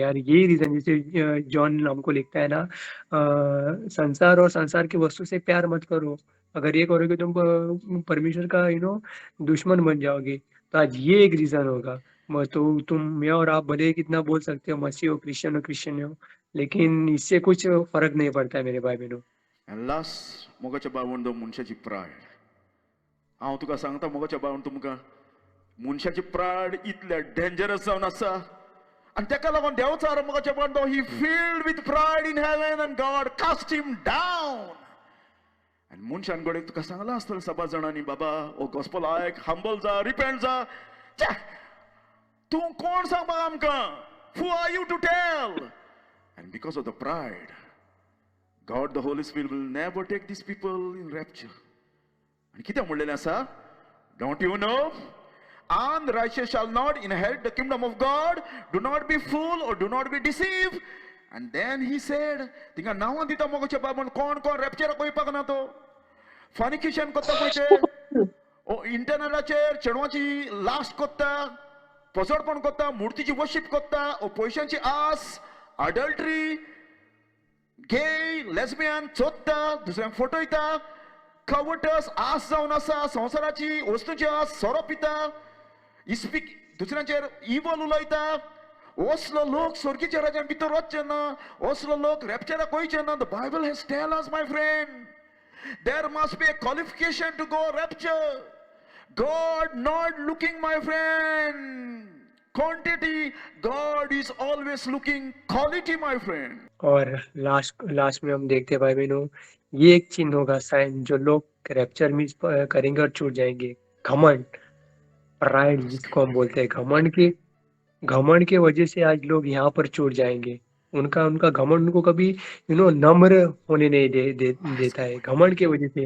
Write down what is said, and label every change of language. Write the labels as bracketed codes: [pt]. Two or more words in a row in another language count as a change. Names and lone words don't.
[hi] यार यही रीजन, जैसे जॉन हमको लिखता है ना, संसार और संसार की वस्तु से प्यार मत करो, अगर ये करोगे तुम परमेश्वर का दुश्मन बन जाओगे. तो आज ये एक रीजन होगा. तो तुम, मैं और आप भले कितना बोल सकते हो मसीह हो, क्रिश्चियन हो, लेकिन इससे कुछ फर्क नहीं पड़ता है मेरे भाई बहनों. [en] And last, [kok] मोगाच्या भावंडो मनशाची प्रायड. हांव तुका सांगता मोगाच्या भावंड, तुमकां मनशाची प्रायड इतल्या डेंजरस जावन आसा आनी तेका लागून देवचार मोगाच्या भावंडो, ही [en] filled with pride in heaven and God cast him down. [kok] आनी मनशान घडये तुका सांगला आसतलें सभा जाणांनी, बाबा ओ गॉस्पेल आयक, हंबल जा, रिपेंट जा. तूं कोण सांगपा आमकां? [en] Who are you to tell? And because of the pride, God the Holy Spirit will never take these people in rapture. [kok] And कितें म्हणलेलें आसा? [en] Don't you know? And the righteous shall not inherit the kingdom of God. Do not be fooled or do not be deceived. And then he said, [kok] तिंगा नांवां दिता मोगाच्या बाबन, कोण कोण रॅप्चराक वयपाक ना तो. फॉर्निकेशन कोत्ता पळय ते, ओ इंटरनेटाचेर चेडवांची लास्ट कोत्ता, पोसडपण कोत्ता, मुर्तीची वर्शीप कोत्ता, ओ पयशांची आस, अडल्टरी, गे, लेस्बियन, चोत्ता, दुसऱ्यांक फटयता, कवटस, आस जावन आसा, संवसाराची वस्तूची आस, सोरो पिता, इस्पीक, दुसऱ्यांचेर इवल उलयता. असलो लोक स्वर्गीच्या राज्यान भितर वचचे ना, असलो लोक रॅप्चराक वयचे ना. [en] The Bible has tell us, my friend, there must be a qualification to go rapture. God not looking, my friend, quantity. God is always looking quality, my friend. [hi] और लास्ट में हम देखते हैं भाई बहनों, ये एक चिन्ह होगा, साइन, जो लोग रैप्चर मिस करेंगे और छूट जाएंगे. घमंड, प्राइड, जिसको हम बोलते हैं, घमंड के वजह से आज लोग यहाँ पर छूट जाएंगे. उनका घमंड उनको कभी नम्र होने नहीं देता है, घमंड के वजह से.